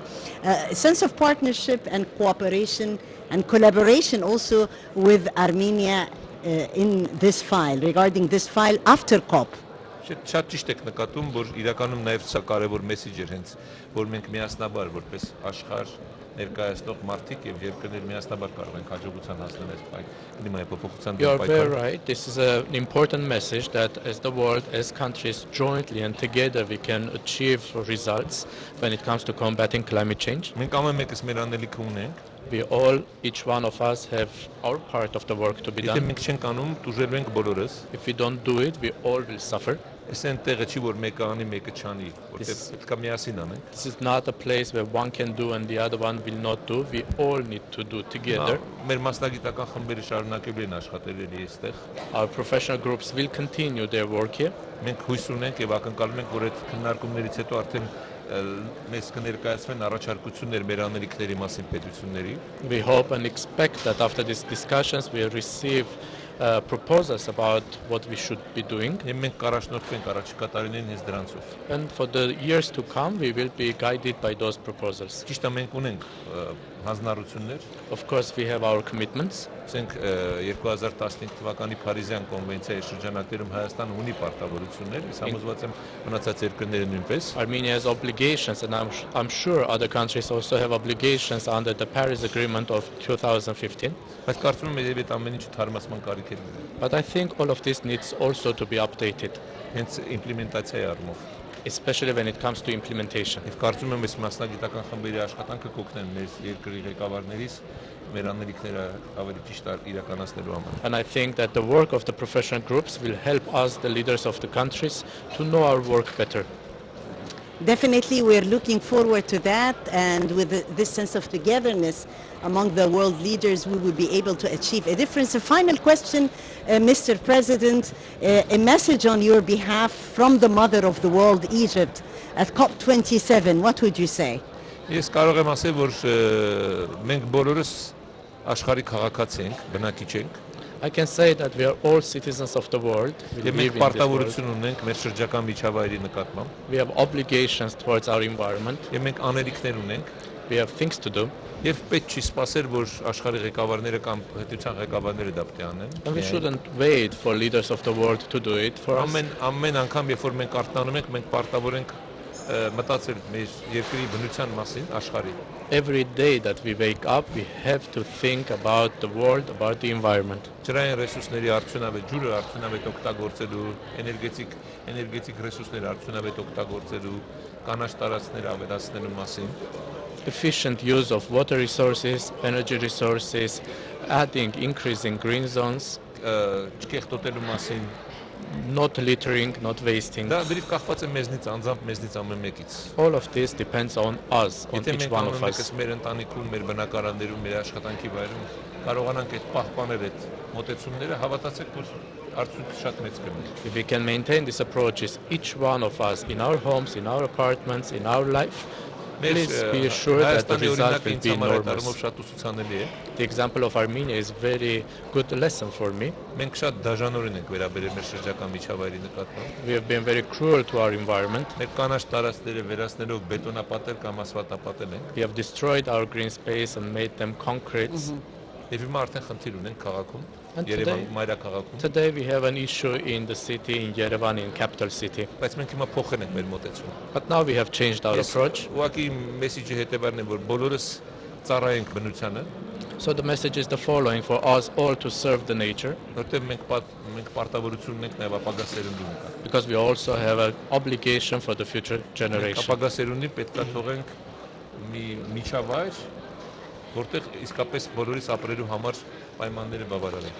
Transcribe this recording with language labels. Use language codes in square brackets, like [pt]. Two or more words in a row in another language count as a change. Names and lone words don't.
[en] A sense of partnership and cooperation and collaboration also with Armenia in this file, regarding this file after COP. [hy] Շատ ճիշտ եք նկատում, որ իրականում նաև սա կարևոր մեսեջ էր հենց, որ մենք միասնաբար որպես աշխարհ ներկայացնող մարդիկ եւ երկրներ միասնաբար կարող ենք հաջողության հասնել այս կլիմայի փոփոխության [en] You are [hy] դեմ [en] very [hy] պայքարը։ [en] right. This is an important message that as the world, as countries jointly and together we can achieve results when it comes to combating climate change. [hy] Մենք ամեն մեկս մեր անելիքը ունենք, [en] We all, each one of us have our part of the work to be [hy] եթե [en] done. [hy] մենք չենք անում, դժվար ենք բոլորս։ [en] If we don't do it, we all will suffer. [hy] Այս այնտեղը չի որ մեկը անի, մեկը չանի, որտեղ պետք է միասին անենք։ [en] This is not a place where one can do and the other one will not do. We all need to do together. [hy] Մեր մասնագիտական խմբերը շարունակելու են աշխատել այստեղ։ [en] Our professional groups will continue their work here. [hy] Մենք հույս ունենք եւ ակնկալում ենք, որ այդ քննարկումներից հետո արդեն մեզ կներկայացվեն առաջարկություններ մեր անելիքների մասին պետությունների։ [en] We hope and expect that after these discussions we will receive proposals about what we should be doing. [hy] Եվ մենք կառաջնորդվենք առաջիկա տարիներին հենց դրանցով։ [en] And for the years to come, we will be guided by those proposals. [hy] Ճիշտ է, մենք ունենք հանձնառություններ, [en] Of course, we have our commitments. [hy] ասենք 2015 թվականի Փարիզյան կոնվենցիայի շրջանակներում Հայաստանը ունի պարտավորություններ, ես համոզված եմ մնացած երկրները նույնպես։ [en] Armenia has obligations, and I'm sure other countries also have obligations under the Paris Agreement of 2015. [hy] Բայց կարծում եմ եւ այդ ամեն ինչը թարմացման կարիք է։ [en] But I think all of this needs also to be updated, [hy] Հենց իմպլեմենտացիայի առումով։ [en] especially when it comes to implementation. [hy] Եվ կարծում եմ այս մասնագիտական խմբերի աշխատանքը կօգնեն մեր երկրի ղեկավարներից մեր անելիքները ավելի ճիշտ իրականացնելու համար։ [en] And I think that the work of the professional groups will help us, the leaders of the countries, to know our work better. Definitely, we're looking forward to that, and with this sense of togetherness among the world leaders, we will be able to achieve a difference. A final question, Mr. President, a message on your behalf from the mother of the world, Egypt, at COP27. What would you say? [hy] Ես կարող եմ ասել, որ մենք բոլորս աշխարհի քաղաքացի ենք, բնակիչ ենք, [en] I can say that we are all citizens of the world. We [hy] եւ [en] live [hy] մենք [en] in this world. [hy] պարտավորություն ունենք մեր շրջակա միջավայրի նկատմամբ, [en] We have obligations towards our environment. [hy] եւ մենք անելիքներ ունենք, [en] We have things to do. [hy] եւ պետք չի սպասել, որ աշխարհի ղեկավարները կամ պետության ղեկավարները դա պետք է անեն։ [en] And we shouldn't wait for leaders of the world to do it for us. [hy] Ամեն անգամ, երբ որ մենք արտանում ենք, մենք պարտավոր ենք մտածել մեր երկրի բնության մասին, աշխարհի։ [en] Every day that we wake up, we have to think about the world, about the environment. [hy] Ջրային ռեսուրսների արդյունավետ ջուրը արդյունավետ օգտագործելու, էներգետիկ ռեսուրսները արդյունավետ օգտագործելու, կանաչ տարածքները ավելացնելու մասին, [en] Efficient use of water resources, energy resources, adding, increasing green zones, [hy] չկեղտոտելու մասին, [en] not littering, not wasting. [hy] դա դրիվ կախված է մեզնից, անձամբ մեզնից ամեն մեկից։ [en] All of this depends on us, on [hy] Եթե [en] each [hy] մենք [en] one [hy] ամեն [en] of [hy] մեկս [en] us. [hy] մեր ընտանիքում, մեր բնակարաններում, մեր աշխատանքի վայրում կարողանանք այդ պահպանել այդ մոտեցումները, հավատացեք, որ արդյունքը շատ մեծ կլինի։ [en] If we can maintain these approaches, each one of us, in our homes, in our apartments, in our life, Please be sure that the result will be enormous. [hy] շատ ուսուցանելի է։ [en] The example of Armenia is very good lesson for me. [hy] Մենք շատ դաժանորեն ենք վերաբերել մեր շրջակա միջավայրի նկատմամբ։ [en] We have been very cruel to our environment. [hy] Մեր կանաչ տարածքները վերացնելով բետոնապատել կամ ասֆալտապատել ենք։ [en] We have destroyed our green space and made them concrete. [hy] Եվ հիմա արդեն խնդիր ունենք քաղաքում, [en] And [hy] Երևան մայրաքաղաքում։ [en] Today we have an issue in the city, in Yerevan, in capital city. [hy] Բայց մենք հիմա փոխել ենք մեր մոտեցումը։ [en] But now we have changed our approach. [hy] Ուղղակի մեսիջը հետևարն է, որ բոլորս ծառայենք բնությանը, [en] So the message is the following: for us all to serve the nature, [hy] որտեղ մենք պարտավորություն ունենք նաև ապագա սերունդի նկատմամբ։ [en] because we also have an obligation for the future generation. [hy] Ապագա սերունդին պետք է թողենք մի միջավայր, որտեղ իսկապես բոլորիս ապրելու համար պայմանները բավարար են։